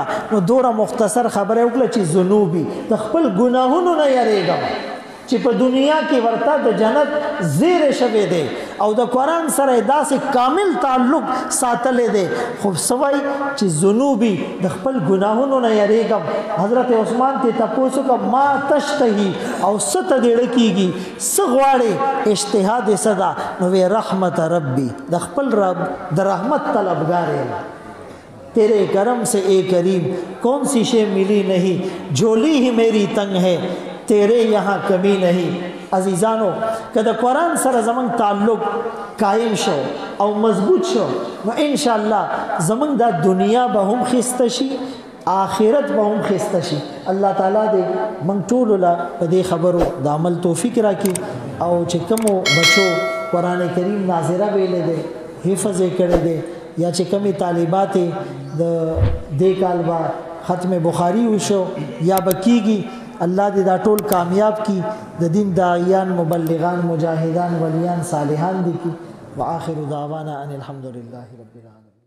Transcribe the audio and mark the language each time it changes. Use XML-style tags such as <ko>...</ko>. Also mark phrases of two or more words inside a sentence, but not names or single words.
<ps>نو دوره مختصر خبره وکړه چې ذنوبي د خپل ګناهونو نه یریږم چې په دنیا کې ورته د جنت زیر شوی دی او د قرآن سره داسې کامل تعلق ساتلې دی خو سوای چې ذنوبي د خپل ګناهونو نه یریږم. حضرت عثمان ته تپوس وکړه</ps> <ar>ما تشتهي</ar> <ps>او څه ته دې کیږي څه غواړې اشتها دې صدا نو وی</ps> <ar>رحمت ربي</ar> <ps>د خپل رب د رحمت طلبګار یم.</ps> <ur>تیرے کرم سے اے کریم کون سی شے ملی نہیں جھولی ہی میری تنگ ہے تیرے یہاں کمی نہیں.</ur> <ps>عزیزانو که د قرآن سره زمونږ تعلق قائم شو او مضبوط شو نو انشاءالله زمونږ دا دنیا به هم خسته شي آخرت به هم خسته شي. الله تعالی دې موږ ټولو له په دې خبرو د عمل توفیق راکړي او چې کومو بچو قرآن کریم ناظره ویلې دی حفظ یې کړی دی یا چې کمی طالبات د دې کال با ختم بخاری وشو یا بکیږي الله دې دا ټول کامیاب کی د دین داعیان مبلغان مجاهدان ولیان صالحان دي کی.</ps> <ar>واخر دعوانا ان الحمد لله رب العالمین.</ar>